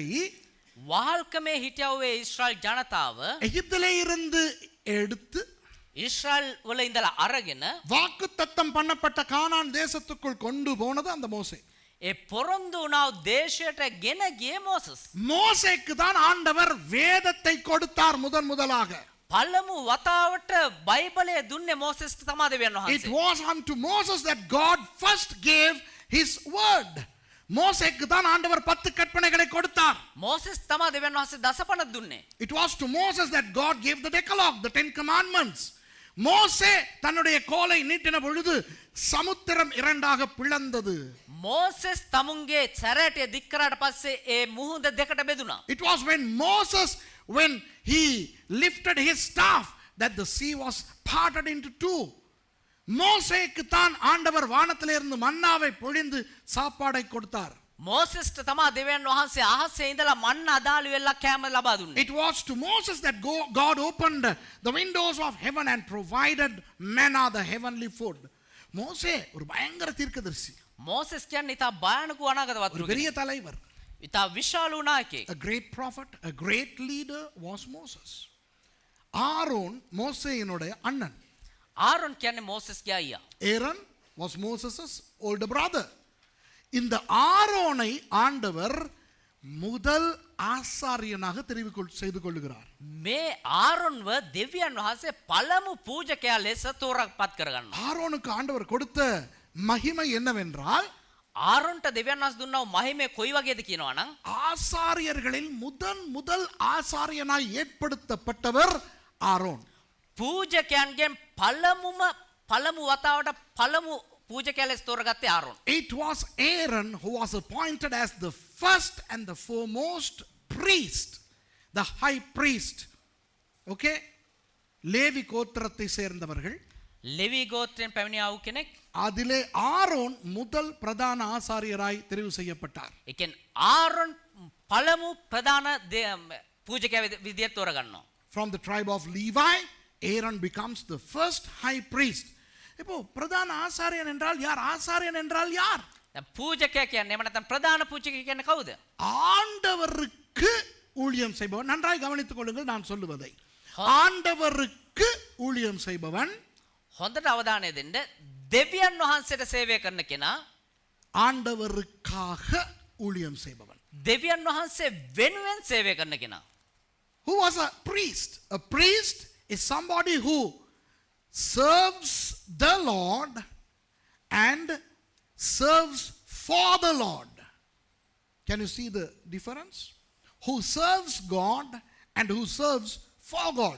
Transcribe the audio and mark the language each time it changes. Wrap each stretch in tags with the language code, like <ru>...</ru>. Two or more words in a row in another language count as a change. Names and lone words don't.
<si>වාල්කමේ හිටියවේ ඊශ්‍රායල් ජනතාව</si> <ta>எகிப்திலே இருந்து எடுத்து</ta> <si>ඊශ්‍රායල් වල ඉඳලා අරගෙන</si> <ta>வாக்குத்தத்தம் பண்ணப்பட்ட கானான் தேசத்துக்குள் கொண்டு போனது அந்த மோசே.</ta> <si>ඒ පොරොන්දු වුණා දේශයට ගෙන ගියේ මෝසස්.</si> <ta>மோசேக்கு தான் ஆண்டவர் வேதத்தை கொடுத்தார் முதலாக.</ta> <si>පළමු වතාවට බයිබලය දුන්නේ මෝසෙස්ට තමයි දෙවියන්</si> <en>It</en> <si>වහන්සේ.</si> <en>was unto Moses that God first gave his word.</en> <ta>மோசேக்கு தான் ஆண்டவர் 10 கற்பனைகளை கொடுத்தார்.</ta> <si>මෝසෙස් තමයි දෙවියන් වහන්සේ දසපණ දුන්නේ.</si> <en>It was to Moses that God gave the Decalogue, the 10 commandments.</en> <ta>மோசே தன்னுடைய கோலை நீட்டின பொழுது சமுத்திரம் இரண்டாக பிளந்தது.</ta> <si>මෝසෙස් තමුන්ගේ සැරෑටිය දික් කරාට පස්සේ ඒ මුහුද දෙකට බෙදුණා.</si> <en>It was when Moses, when he lifted his staff, that the sea was parted into two.</en> <ta>மோசேக்கு தான் ஆண்டவர் வானத்திலிருந்து மன்னாவை பொழிந்து சாப்பாடை கொடுத்தார்.</ta> <si>මෝසෙස්ට තමයි දෙවියන් වහන්සේ අහසේ ඉඳලා මන්න අදාළු වෙලා කෑම ලබා දුන්නේ.</si> <en>It was to Moses that God opened the windows of heaven and provided manna, the heavenly food.</en> <ta>மோசே ஒரு பயங்கர தீர்க்கதரிசி.</ta> <si>මෝසෙස් කියන්නේ ඉතා භයානක අනාගත</si> <ta>ஒரு</ta> <si>වතුරු.</si> <ta>பெரிய தலைவர்.</ta> <si>ඉතා විශාල නායකයෙක්.</si> <en>A great prophet, a great leader was Moses.</en> <ta>ஆரோன் மோசேயினுடைய அண்ணன்.</ta> <si>ආරොන් කියන්නේ මෝසෙස්ගේ අයියා.</si> <en>Aaron was Moses' older brother.</en> <ta>இந்த ஆரோனை ஆண்டவர் முதல் ஆசாரியனாக தெரிவு செய்து கொள்ளுகிறார்.</ta> <si>මේ ආරොන්ව දෙවියන් වහන්සේ පළමු පූජකයා ලෙස තෝරාපත් කරගන්නවා.</si> <ta>ஆரோனுக்கு ஆண்டவர் கொடுத்த மகிமை என்னவென்றால்</ta> <si>ආරොන්ට දෙවියන් වහන්සේ දුන්නා වූ මහිමය කොයි වගේද කියනවා නම්</si> <ta>ஆசாரியர்களில் முதல் ஆசாரியனாய் ஏற்படுத்தப்பட்டவர் ஆரோன்.</ta> <si>පූජකයන්ගෙන් පළමු වතාවට පළමු පූජකයා ලෙස තෝරගත්තේ ආරොන්.</si> <en>It was Aaron who was appointed as the first and the foremost priest, the high priest.</en> <ta>Okay? லேவி கோத்திரத்தை சேர்ந்தவர்கள்.</ta> <si>ලෙවි ගෝත්‍රයෙන් පැමිණි ආ වූ කෙනෙක්.</si> <ta>அதிலே ஆரோன் முதல் பிரதான ஆசாரியராய் தெரிவு செய்யப்பட்டார்.</ta> <si>ඒ කියන්නේ ආරොන් පළමු ප්‍රධාන පූජකයා විදියට තෝරගන්නවා.</si> <en>From the tribe of Levi, Aaron becomes the first high priest.</en> <ta>இப்போ பிரதான ஆசாரியன் என்றால் யார்? ஆசாரியன் என்றால் யார்?</ta> <si>පූජකයා කියන්නේ එහෙම නැත්නම් ප්‍රධාන පූජකයා කියන්නේ කවුද?</si> <ta>ஆண்டவருக்கு ஊழியம் செய்பவன். நன்றாய் கவனித்துக் கொள்ளுங்கள் நான் சொல்லுவதை. ஆண்டவருக்கு ஊழியம் செய்பவன்,</ta> <si>හොඳට අවධානය දෙන්න. දෙවියන් වහන්සේට සේවය කරන කෙනා,</si> <ta>ஆண்டவருக்காக ஊழியம் செய்பவன்.</ta> <si>දෙවියන් වහන්සේ වෙනුවෙන් සේවය කරන කෙනා.</si> <en>Who was a priest? A priest is somebody who serves the Lord and serves for the Lord. Can you see the difference? Who serves God and who serves for God.</en>